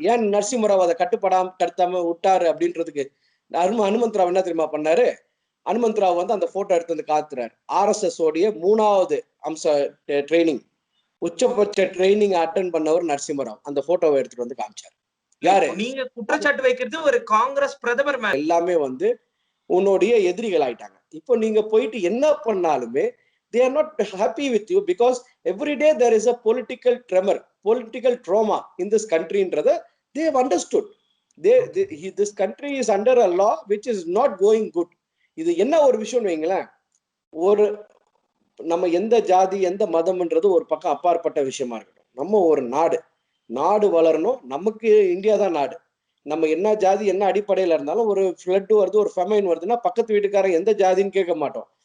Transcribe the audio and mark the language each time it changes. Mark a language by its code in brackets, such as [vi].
[ta] ஏன் நரசிம்மராவ் அதை கட்டுத்தாம விட்டாரு அப்படின்றதுக்கு அனுமந்த் ராவ் என்ன தெரியுமா பண்ணாரு, அனுமந்த் ராவ் வந்து அந்த போட்டோ எடுத்து வந்து காத்துறாரு. RSS உடைய 3வது அம்ச ட்ரைனிங், உச்சபட்ச ட்ரைனிங் அட்டன் பண்ணவர் நரசிம்மராவ். அந்த போட்டோவை எடுத்துட்டு வந்து காமிச்சார். யாரு நீங்க குற்றச்சாட்டு வைக்கிறது ஒரு காங்கிரஸ் பிரதமர் எல்லாமே வந்து உன்னுடைய எதிரிகள் ஆயிட்டாங்க. இப்போ நீங்க போயிட்டு என்ன பண்ணாலுமே [en] they are not happy with you because every day there is a political tremor, political trauma in this country ன்றத they have understood. This country is under a law which is not going good. [ta] இது என்ன ஒரு விஷயம் வைங்களேன், ஒரு நம்ம எந்த ஜாதி எந்த மதம்ன்றது ஒரு பக்கம் அப்பாற்பட்ட விஷயமா இருக்கட்டும், நம்ம ஒரு நாடு வளரணும், நமக்கு இந்தியா தான் நாடு. நம்ம என்ன ஜாதி என்ன அடிப்படையில இருந்தாலும் ஒரு ஃப்ளட் வருது, ஒரு ஃபெமைன் வருதுன்னா பக்கத்து வீட்டுக்காரன் எந்த ஜாதின்னு கேட்க மாட்டோம்.